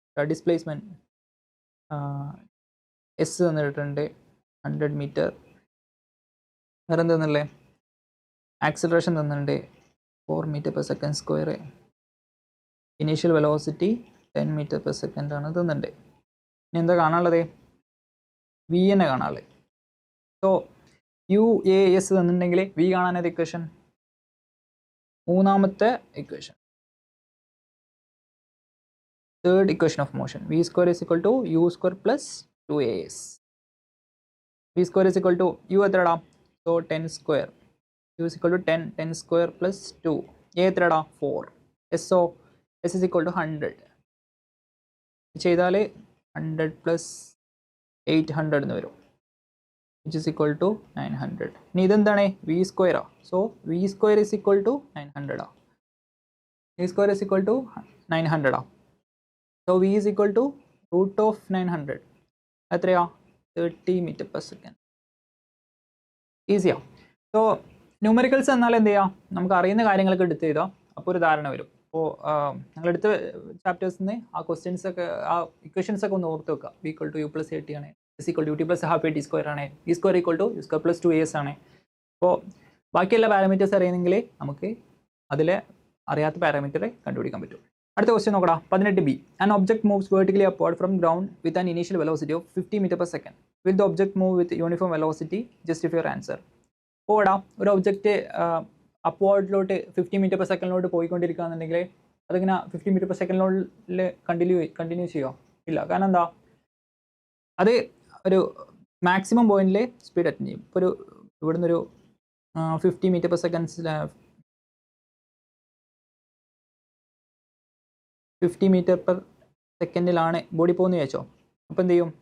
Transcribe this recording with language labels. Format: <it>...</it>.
<ml>Displacement S തന്നിട്ടുണ്ട് 100 meter. വേറെ എന്താണെന്നല്ലേ? ആക്സിലറേഷൻ തന്നിട്ടുണ്ട് 4 meter per second square. Initial velocity 10 meter per second ആണ് തന്നിട്ടുണ്ട്. ഇനി എന്താ കാണാനുള്ളത്? വി എന്നെ കാണാനുള്ളത്. സോ UAS തന്നിട്ടുണ്ടെങ്കിൽ വി കാണാനത് ഇക്വേഷൻ മൂന്നാമത്തെ equation, third equation of motion.</ml> <en>V square is equal to U square plus 2AS.</en> <ml>V square is equal to U എത്രടാ? So 10 square. U is equal to 10 square plus 2. A എത്രടാ? 4. SO S is equal to 100 ചെയ്താൽ 100 plus 800 എന്ന് വരും, which is equal to 900. ഇനി ഇതെന്താണ്? V സ്ക്വയറാ. So</ml> <en>v square is equal to 900</en> <ml>ആ.</ml> <en>v square is equal to 900</en> <ml>ആ. So we is equal to root of 900 എത്രയാ? 30 metre per second. ഈസിയാ. So numericals എന്നാൽ എന്ത് ചെയ്യാം? നമുക്ക് അറിയുന്ന കാര്യങ്ങളൊക്കെ എടുത്ത് ചെയ്താൽ അപ്പോൾ ഒരു ധാരണ വരും. അപ്പോൾ ഞങ്ങളെടുത്ത ചാപ്റ്റേഴ്സിൽ നിന്ന് ആ ക്വസ്റ്റ്യൻസ് ഒക്കെ ആ ഇക്വേഷൻസ് ഒക്കെ ഒന്ന് ഓർത്ത് വെക്കുക. V equal to you plus A T ആണ്, is equal to you T plus half A T square ആണ്, E square equal to you square plus 2as ആണ്. അപ്പോൾ ബാക്കിയുള്ള പാരാമീറ്റേഴ്സ് അറിയുന്നെങ്കിൽ നമുക്ക് അതിലെ അറിയാത്ത പാരാമീറ്ററെ കണ്ടുപിടിക്കാൻ പറ്റും. അടുത്ത ക്വസ്റ്റ്യൻ നോക്കടാ. 18b.</ml> <en>An object moves vertically upward from ground with an initial velocity of 50 meter per second. Will the object move with uniform velocity? Justify your answer.</en> <ml>അപ്പോൾ എടാ ഒരു ഒബ്ജക്റ്റ് അപ്വേർഡിലോട്ട് 50 മീറ്റർ പെർ സെക്കൻഡിലോട്ട് പോയിക്കൊണ്ടിരിക്കുകയാണെന്നുണ്ടെങ്കിൽ അതിങ്ങനെ 50 മീറ്റർ പെർ സെക്കൻഡിനുള്ളിൽ കണ്ടിന്യൂ ചെയ്യുമോ? ഇല്ല. കാരണം എന്താ? അത് ഒരു മാക്സിമം പോയിന്റിൽ സ്പീഡ് അറ്റൻഡ് ചെയ്യും. ഇപ്പോൾ ഒരു ഇവിടുന്ന് ഒരു 50 metre per സെക്കൻഡ്സിൽ 50 metre per സെക്കൻഡിലാണ് body പോകുന്നത് ചോദിച്ചോ. അപ്പോൾ എന്ത് ചെയ്യും?</ml>